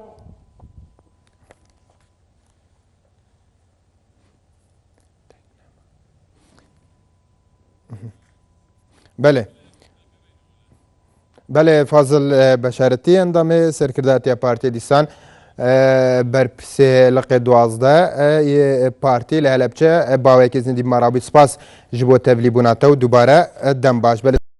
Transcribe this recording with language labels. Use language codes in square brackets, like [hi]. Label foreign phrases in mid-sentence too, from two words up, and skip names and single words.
[ku] بەێ فازل بەشارەتی ئەندامێ سەرکرداتیا پارتی دیسان بەرپسێ لەقێ 12 پارتی لە هەلەبچە باوەیەکی زیندی ماڕاوی سپاس ji bo tevlîbûna te û dubare dem baş